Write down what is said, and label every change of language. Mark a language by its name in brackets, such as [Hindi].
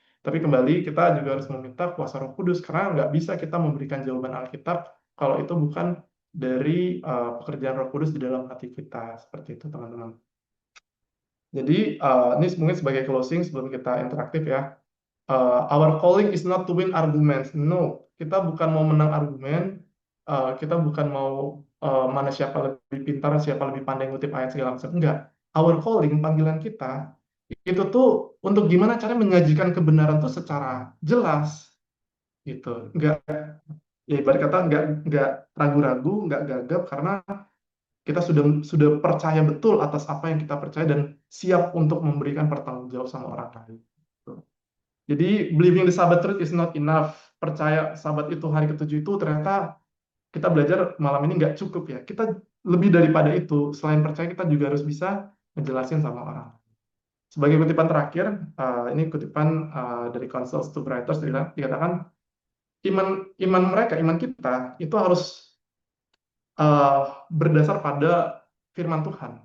[Indonesian] Tapi kembali, kita juga harus meminta kuasa Roh Kudus, karena nggak bisa kita memberikan jawaban Alkitab kalau itu bukan dari pekerjaan Roh Kudus di dalam hati kita. Seperti itu, teman-teman. Jadi, ini mungkin sebagai closing sebelum kita interaktif ya. [English] Our calling is not to win arguments. [Indonesian] No, kita bukan mau menang argumen. Kita bukan mau mana siapa lebih pintar, siapa lebih pandai ngutip ayat segala macam. Enggak. [English] Our calling, [Indonesian] panggilan kita, itu tuh untuk gimana cara menyajikan kebenaran tuh secara jelas, gitu. Enggak, ya ibarat kata enggak ragu-ragu, enggak gagap, karena kita sudah percaya betul atas apa yang kita percaya dan siap untuk memberikan pertanggungjawab sama orang lain. Gitu. [English] Jadi believing the Sabbath truth is not enough. [Indonesian] Percaya Sabat itu hari ke-7 itu ternyata kita belajar malam ini nggak cukup ya. Kita lebih daripada itu. Selain percaya, kita juga harus bisa ngejelasin sama orang. Sebagai kutipan terakhir, ini kutipan dari Counsels to Writers, dikatakan iman mereka, iman kita itu harus berdasar pada firman Tuhan.